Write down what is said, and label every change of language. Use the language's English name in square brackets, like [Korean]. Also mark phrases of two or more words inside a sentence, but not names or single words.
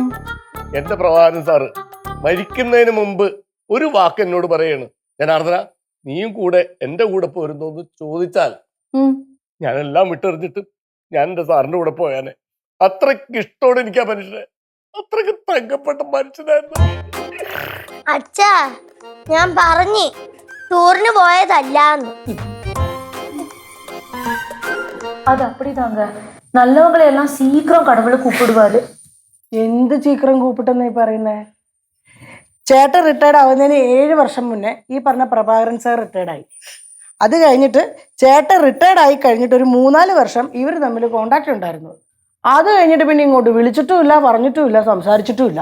[Malayalam] എന്റെ പ്രഭാകരൻ സാറ് മരിക്കുന്നതിന് മുമ്പ് ഒരു വാക്ക് എന്നോട് പറയാണ്, ജനാർദ്ദന നീയും കൂടെ എന്റെ കൂടെ പോരുന്നോന്ന് ചോദിച്ചാൽ ഞാനെല്ലാം വിട്ടെറിഞ്ഞിട്ട് ഞാൻ എന്റെ സാറിന്റെ കൂടെ പോയാനെ. അത്രയ്ക്ക് ഇഷ്ടോടെ എനിക്ക് ആ മനുഷ്യനെ, അത്രയ്ക്ക് തങ്കപ്പെട്ട മനുഷ്യനായിരുന്നു. അച്ഛാ, ഞാൻ പറഞ്ഞു ടൂറിന് പോയതല്ലാന്ന്. [Tamil] அது அப்படிதாங்க, நல்லவங்களை எல்லாம் சீக்கிரம் கடவுளை கூப்பிடுவாரு. [Malayalam] എന്ത് ചീക്രം കൂപ്പിട്ടെന്നായി പറയുന്നേ? ചേട്ടൻ റിട്ടയർഡ് ആവുന്നതിന് 7 വർഷം മുന്നേ ഈ പറഞ്ഞ പ്രഭാകരൻ സാർ റിട്ടയർഡായി. അത് കഴിഞ്ഞിട്ട് ചേട്ടൻ റിട്ടയർഡ് ആയി കഴിഞ്ഞിട്ട് ഒരു 3-4 വർഷം ഇവർ തമ്മിൽ കോണ്ടാക്ട് ഉണ്ടായിരുന്നു. അത് കഴിഞ്ഞിട്ട് പിന്നെ ഇങ്ങോട്ട് വിളിച്ചിട്ടുമില്ല, പറഞ്ഞിട്ടുമില്ല, സംസാരിച്ചിട്ടുമില്ല.